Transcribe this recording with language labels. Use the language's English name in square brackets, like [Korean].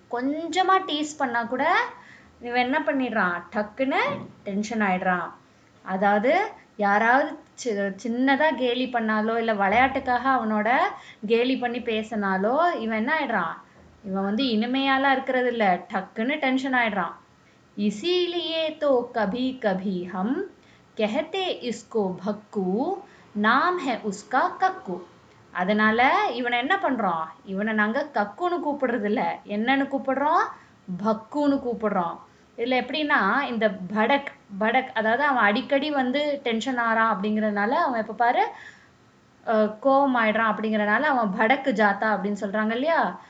[Tamil] கொஞ்சமா டீஸ் பண்ணா கூட இவன் என்ன பண்ணிடுறான்? டக்குன்னு டென்ஷன் ஆயிடுறான். அதாவது யாராவது சின்னதா கேலி பண்ணாலோ, இல்லை விளையாட்டுக்காக அவனோட கேலி பண்ணி பேசினாலோ இவன் என்ன ஆயிடுறான்? இவன் இனிமையாலாம் இருக்கிறது இல்லை, டக்குன்னு டென்ஷன் ஆயிடுறான். [Hindi] इसीलिए तो कभी कभी हम कहते इसको भक्कू, नाम है उसका कक्कू. [Tamil] அதனால இவனை என்ன பண்றோம்? இவனை நாங்க கக்குன்னு கூப்பிடுறது இல்ல, என்னன்னு கூப்பிடுறோம்? பக்குன்னு கூப்பிடுறோம். இதுல எப்படின்னா, இந்த படக் படக் அதாவது அவன் அடிக்கடி டென்ஷன் ஆறான் அப்படிங்கறதுனால, அவன் எப்ப பாரு கோவம் ஆயிடுறான் அப்படிங்கறதுனால அவன் படக்கு ஜாத்தா அப்படின்னு சொல்றாங்க இல்லையா?